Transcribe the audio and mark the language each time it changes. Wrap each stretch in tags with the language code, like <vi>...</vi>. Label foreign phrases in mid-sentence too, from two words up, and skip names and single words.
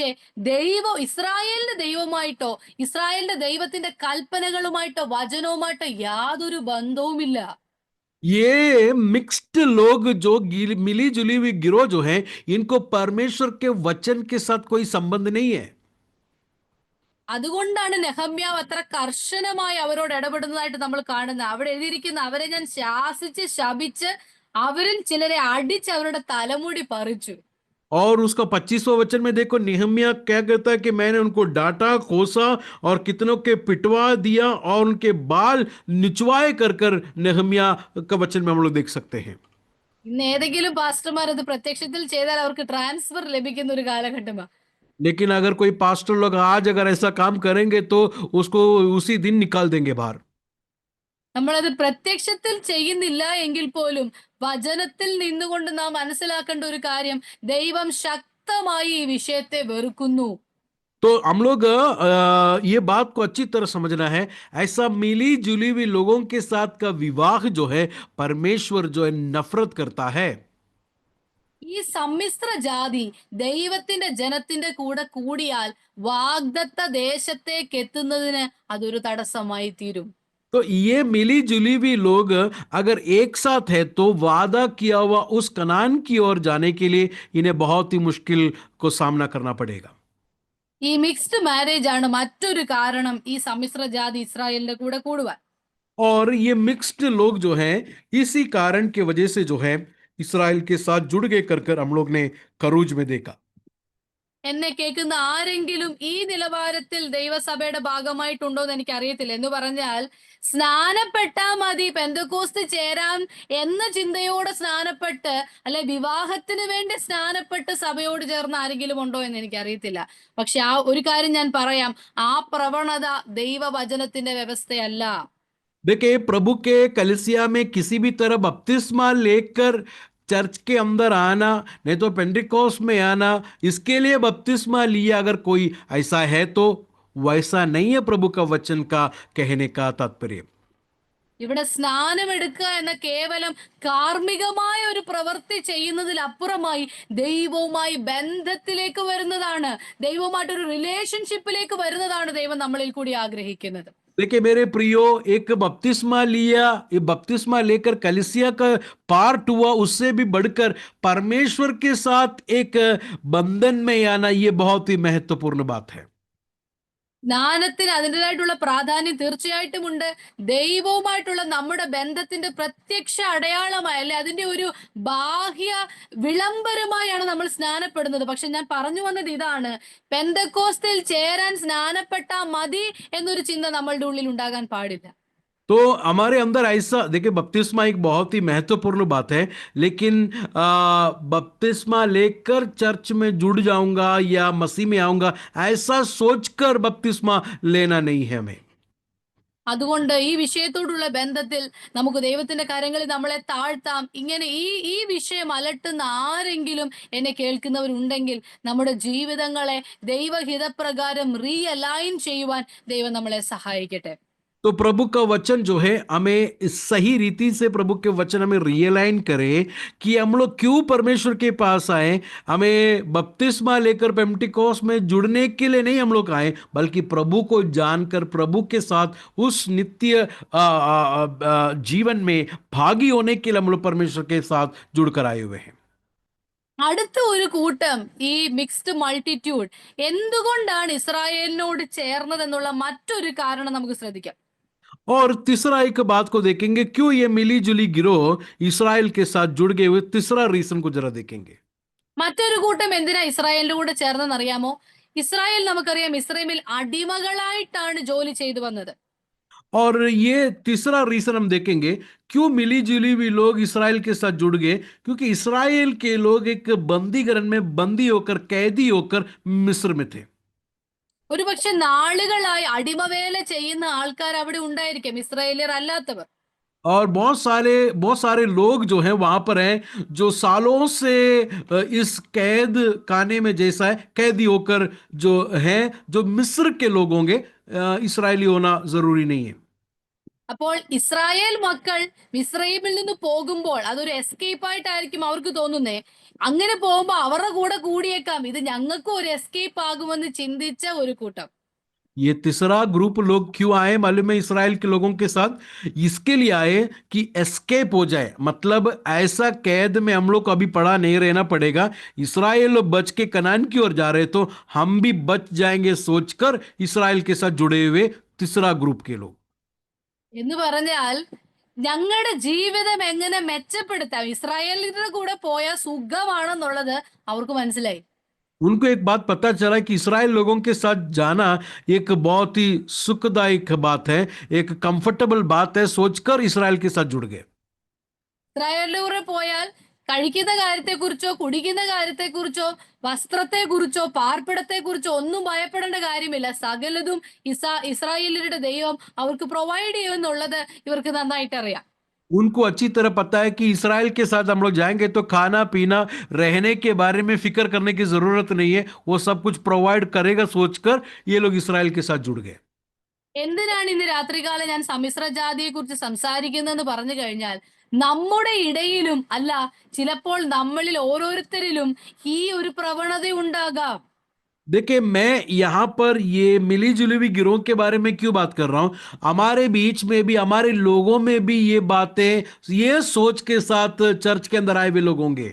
<ml>ഇസ്രായേലിന്റെ ദൈവമായിട്ടോ ഇസ്രായേലിന്റെ ദൈവത്തിന്റെ കൽപ്പനകളുമായിട്ടോ വചനവുമായിട്ടോ യാതൊരു ബന്ധവുമില്ല.</ml> <hi>ये मिक्स्ड लोग जो मिली जुली हुई गिरोह जो है, इनको परमेश्वर के वचन के साथ कोई संबंध नहीं है।</hi> <ml>അതുകൊണ്ടാണ് നെഹമ്യാവ് അത്ര കർശനമായി അവരോട് ഇടപെടുന്നതായിട്ട് നമ്മൾ കാണുന്നത്. അവിടെ എഴുതിയിരിക്കുന്ന അവരെ ഞാൻ ശാസിച്ച് ശപിച്ച് അവരിൽ ചിലരെ അടിച്ച് അവരുടെ തലമുടി പറിച്ചു.</ml> <hi>और उसका 25वां वचन में देखो नेहमिया क्या कहता है कि मैंने उनको डांटा कोसा और कितनों के पिटवा दिया और उनके बाल निचवाए कर कर नेहमिया का वचन में हम लोग देख सकते हैं।</hi> <ml>ഇന്ന് ഏതെങ്കിലും പാസ്റ്റർമാർ അത് പ്രത്യക്ഷത്തിൽ ചെയ്താൽ അവർക്ക് ട്രാൻസ്ഫർ ലഭിക്കുന്ന ഒരു കാലഘട്ടമാണ്.</ml> <hi>लेकिन अगर कोई पास्टर लोग आज अगर ऐसा काम करेंगे तो उसको उसी दिन निकाल देंगे बाहर।</hi> <ml>നമ്മളത് പ്രത്യക്ഷത്തിൽ ചെയ്യുന്നില്ല എങ്കിൽ പോലും വചനത്തിൽ നിന്നുകൊണ്ട് നാം മനസ്സിലാക്കേണ്ട ഒരു കാര്യം, ദൈവം ശക്തമായി ഈ വിഷയത്തെ വെറുക്കുന്നു.</ml> <hi>तो हम लोग ये बात को अच्छी तरह समझना है। ऐसा मिली जुली हुई लोगों के साथ का विवाह जो है परमेश्वर जो है नफरत करता है।</hi> <ml>ഈ സമ്മിശ്ര ജാതി ദൈവത്തിന്റെ ജനത്തിന്റെ കൂടെ കൂടിയാൽ വാഗ്ദത്ത ദേശത്തേക്ക് എത്തുന്നതിന് അതൊരു തടസ്സമായി തീരും.</ml> <hi>तो ये मिली जुली हुई लोग अगर एक साथ है तो वादा किया हुआ उस कनान की ओर जाने के लिए इन्हें बहुत ही मुश्किल को सामना करना पड़ेगा।</hi> <ml>ഈ</ml> <en>mixed marriage</en> <ml>ആണ് മറ്റൊരു കാരണം ഈ സമ്മിശ്ര ജാതി ഇസ്രായേലിന്റെ കൂടെ കൂടുവാൻ.</ml> <hi>और ये मिक्स्ड लोग जो हैं इसी कारण की वजह से जो है इसराइल के साथ जुड़ गए कर कर हम लोग ने खरूज में देखा।</hi> <ml>എന്നെ കേൾക്കുന്ന ആരെങ്കിലും ഈ നിലവാരത്തിൽ ദൈവസഭയുടെ ഭാഗമായിട്ടുണ്ടോ എന്ന് എനിക്ക് അറിയത്തില്ല. എന്ന് പറഞ്ഞാൽ സ്നാനപ്പെട്ടാ മതി, പെന്തക്കോസ്ത് ചേരാം എന്ന ചിന്തയോടെ സ്നാനപ്പെട്ട് അല്ലെ വിവാഹത്തിന് വേണ്ടി സ്നാനപ്പെട്ട് സഭയോട് ചേർന്ന് ആരെങ്കിലും ഉണ്ടോ എന്ന് എനിക്ക് അറിയത്തില്ല. പക്ഷെ ആ ഒരു കാര്യം ഞാൻ പറയാം, ആ പ്രവണത ദൈവവചനത്തിന്റെ വ്യവസ്ഥയല്ല.</ml> <hi>देखिए, प्रभु के कलीसिया में किसी भी तरह बपतिस्मा लेकर चर्च के अंदर आना, नहीं तो पेंटिकॉस्ट में आना, इसके लिए बपतिस्मा लिया अगर कोई ऐसा है तो वैसा नहीं है प्रभु का वचन का कहने का तात्पर्य।</hi> <ml>ഇവിടെ സ്നാനമെടുക്കുക എന്ന കേവലം കാർമ്മികമായ ഒരു പ്രവൃത്തി ചെയ്യുന്നതിലപ്പുറമായി ദൈവവുമായി ബന്ധത്തിലേക്ക് വരുന്നതാണ്, ദൈവവുമായിട്ടൊരു റിലേഷൻഷിപ്പിലേക്ക് വരുന്നതാണ് ദൈവം നമ്മളിൽ കൂടി ആഗ്രഹിക്കുന്നത്.</ml> <hi>देखिए मेरे प्रियो, एक बपतिस्मा लिया, ये बपतिस्मा लेकर कलीसिया का पार्ट हुआ, उससे भी बढ़कर परमेश्वर के साथ एक बंधन में आना, ये बहुत ही महत्वपूर्ण बात है।</hi> <ml>സ്നാനത്തിന് അതിൻ്റെതായിട്ടുള്ള പ്രാധാന്യം തീർച്ചയായിട്ടും ഉണ്ട്. ദൈവവുമായിട്ടുള്ള നമ്മുടെ ബന്ധത്തിന്റെ പ്രത്യക്ഷ അടയാളമായി, അല്ലെ അതിന്റെ ഒരു ബാഹ്യ വിളംബരമായാണ് നമ്മൾ സ്നാനപ്പെടുന്നത്. പക്ഷെ ഞാൻ പറഞ്ഞു വന്നത് ഇതാണ്, പെന്തക്കോസ്തിൽ ചേരാൻ സ്നാനപ്പെട്ടാ മതി എന്നൊരു ചിന്ത നമ്മളുടെ ഉള്ളിൽ ഉണ്ടാകാൻ പാടില്ല.</ml> <hi>तो हमारे अंदर ऐसा, देखिए बपतिस्मा एक बहुत ही महत्वपूर्ण बात है, लेकिन बपतिस्मा लेकर चर्च में जुड़ जाऊंगा या मसीह में आऊंगा ऐसा सोचकर बपतिस्मा लेना नहीं है हमें।</hi> <ml>അതുകൊണ്ട് ഈ വിഷയത്തോടുള്ള ബന്ധത്തിൽ നമുക്ക് ദൈവത്തിന്റെ കരങ്ങളിൽ നമ്മളെ താഴ്ത്താം. ഇങ്ങനെ ഈ വിഷയം അലട്ടുന്ന ആരെങ്കിലും എന്നെ കേൾക്കുന്നവരുണ്ടെങ്കിൽ നമ്മുടെ ജീവിതങ്ങളെ ദൈവഹിതപ്രകാരം റീഅലൈൻ ചെയ്യുവാൻ ദൈവം നമ്മളെ സഹായിക്കട്ടെ.</ml> <hi>तो प्रभु का वचन जो है हमें सही रीति से प्रभु के वचन हमें रियलाइन करे कि हम लोग क्यों परमेश्वर के पास आए। हमें बपतिस्मा लेकर पेंटिकॉस्ट में जुड़ने के लिए नहीं हम लोग आए, बल्कि प्रभु को जानकर प्रभु के साथ उस नित्य जीवन में भागी होने के लिए हम लोग परमेश्वर के साथ जुड़कर आए हुए हैं।</hi> <ml>അടുത്ത ഒരു കൂട്ടം, ഈ</ml> <en>mixed multitude,</en> <ml>എന്തുകൊണ്ടാണ് ഇസ്രായേലിനോട് ചേർന്നതെന്നുള്ള മറ്റൊരു കാരണം നമുക്ക് ശ്രദ്ധിക്കാം.</ml> <hi>और तीसरा एक बात को देखेंगे, क्यों ये मिली जुली गिरोह इस्राएल के साथ जुड़ गए हुए, तीसरा रीजन को जरा देखेंगे।</hi> <ml>മറ്റൊരു കൂട്ടം എന്തിനാ ഇസ്രായേലിന്റെ കൂടെ ചേർന്നെന്ന് അറിയാമോ? ഇസ്രായേൽ നമുക്കറിയാം ഇസ്രായേലിൽ അടിമകളായിട്ടാണ് ജോലി ചെയ്തു വന്നത്.</ml> <hi>और ये तीसरा रीजन हम देखेंगे क्यों मिली जुली हुई लोग इसराइल के साथ जुड़ गए, क्योंकि इसराइल के लोग एक बंदीगृह में बंदी होकर, कैदी होकर मिस्र में थे।</hi> <ml>ഒരുപക്ഷെ നാളുകളായി അടിമവേല ചെയ്യുന്ന ആൾക്കാർ അവിടെ ഉണ്ടായിരിക്കും, ഇസ്രായേലിയർ അല്ലാത്തവർ.</ml> <hi>और बहुत सारे लोग जो हैं वहां पर हैं, जो सालों से इस कैद खाने में जैसा है कैदी होकर जो हैं, जो मिस्र के लोग होंगे, इसराइली होना जरूरी नहीं है।</hi> <ml>അപ്പോൾ ഇസ്രായേൽ മക്കൾ മിസ്രൈമിൽ നിന്ന് പോകുമ്പോൾ അതൊരു എസ്കേപ്പ് ആയിട്ടായിരിക്കും അവർക്ക് തോന്നുന്നേ. അങ്ങനെ പോകുമ്പോ അവരുടെ കൂടെ കൂടിയേക്കാം, ഇത് ഞങ്ങൾക്കും ഒരു എസ്കേപ്പ് ആകുമെന്ന് ചിന്തിച്ച ഒരു കൂട്ടം.</ml> <hi>ये तीसरा ग्रुप लोग क्यों आए मालूम है इसराइल के लोगों के साथ? इसके लिए आए कि एस्केप हो जाए, मतलब ऐसा कैद में हम लोग को अभी पड़ा नहीं रहना पड़ेगा। इसराइल लोग बच के कनान की ओर जा रहे तो हम भी बच जाएंगे सोचकर इसराइल के साथ जुड़े हुए तीसरा ग्रुप के लोग।</hi> <ml>എന്ന് പറഞ്ഞാൽ ഞങ്ങളുടെ ജീവിതം എങ്ങനെ മെച്ചപ്പെടുത്താം, ഇസ്രായേലിന്റെ കൂടെ പോയാൽ സുഖമാണെന്നുള്ളത് അവർക്ക് മനസ്സിലായി.</ml> <hi>उनको एक बात पता चला कि इसराइल लोगों के साथ जाना एक बहुत ही सुखदायक बात है, एक कंफर्टेबल बात है, सोचकर इसराइल के साथ जुड़ गए।</hi> <ml>ഇസ്രായേലിന്റെ കൂടെ പോയാൽ കഴിക്കുന്ന കാര്യത്തെക്കുറിച്ചോ കുടിക്കുന്ന കാര്യത്തെക്കുറിച്ചോ വസ്ത്രത്തെക്കുറിച്ചോ പാർപ്പിടത്തെക്കുറിച്ചോ ഒന്നും ഭയപ്പെടേണ്ട കാര്യമില്ല. സകലതും ഇസ്രായേലിയരുടെ ദൈവം അവർക്ക് പ്രൊവൈഡ് ചെയ്യുമെന്നുള്ളത് ഇവർക്ക് നന്നായിട്ട് അറിയാം.</ml> <hi>उनको अच्छी तरह पता है कि इसराइल के साथ हम लोग जाएंगे तो खाना पीना रहने के बारे में फिक्र करने की जरूरत नहीं है, वो सब कुछ प्रोवाइड करेगा सोचकर ये लोग इसराइल के साथ जुड़ गए।</hi> <ml>എന്തിനാണ് ഇന്ന് രാത്രികാലം ഞാൻ സമ്മിശ്ര ജാതിയെ കുറിച്ച് സംസാരിക്കുന്നതെന്ന് പറഞ്ഞു കഴിഞ്ഞാൽ, നമ്മുടെ ഇടയിലും അല്ല ചിലപ്പോൾ നമ്മളിൽ ഓരോരുത്തരിലും ഈ ഒരു പ്രവണത ഉണ്ടാകാം.</ml> <hi>देखिए मैं यहां पर ये मिली जुली हुई गिरोह के बारे में क्यों बात कर रहा हूं, हमारे बीच में भी, हमारे लोगों में भी ये बातें, ये सोच के साथ चर्च के अंदर आए हुए लोग होंगे।</hi>